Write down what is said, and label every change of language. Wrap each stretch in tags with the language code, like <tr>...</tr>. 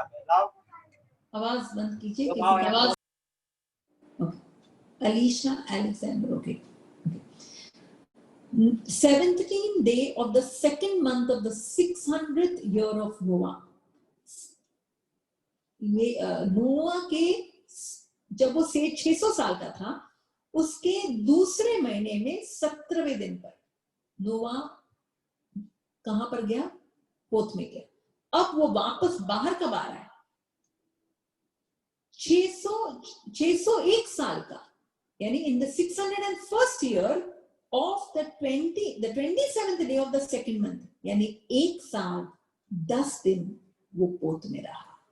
<hi>आवाज बंद कीजिए, किसी की आवाज.</hi> <en>Alicia Alexander, okay. 17th day of the second month of the 600th year of Noah.</en> <hi>ये नोआ के जब वो 600 साल का था, उसके दूसरे महीने में 17वें दिन पर नोआ कहां पर गया, पोत में गया. अब वो वापस बाहर कब आ रहा है, 601 साल का, यानी</hi> <en>in the 601st year of the 27th day of the second month,</en> <hi>यानी 1 साल 10 दिन वो पोत में रहा.</hi>